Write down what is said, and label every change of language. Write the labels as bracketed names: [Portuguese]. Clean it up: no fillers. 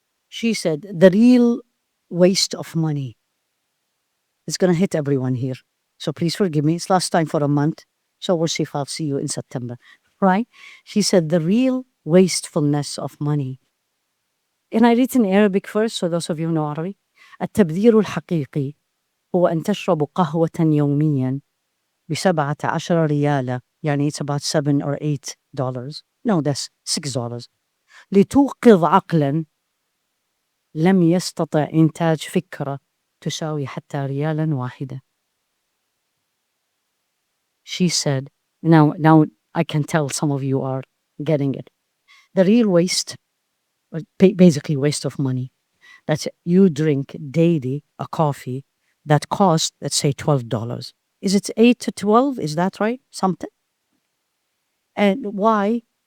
[English] She said, the real waste of money. It's going to hit everyone here. So please forgive me. It's last time for a month. So we'll see if I'll see you in September. Right? She said, the real wastefulness of money. And I read in Arabic first, so those of you who know Arabic. [Arabic] التبذير الحقيقي هو أن تشرب قهوة يوميا ب17 ريالة. يعني [English] it's about $7 or $8. No, that's $6. [Arabic] لتوقظ عقلا لم يستطع إنتاج فكرة تساوي حتى ريالا واحدة. [English] She said, now I can tell some of you are getting it. The real waste, basically waste of money, that you drink daily a coffee that costs, let's say, $12. Is it 8 to 12? Is that right? Something. And why?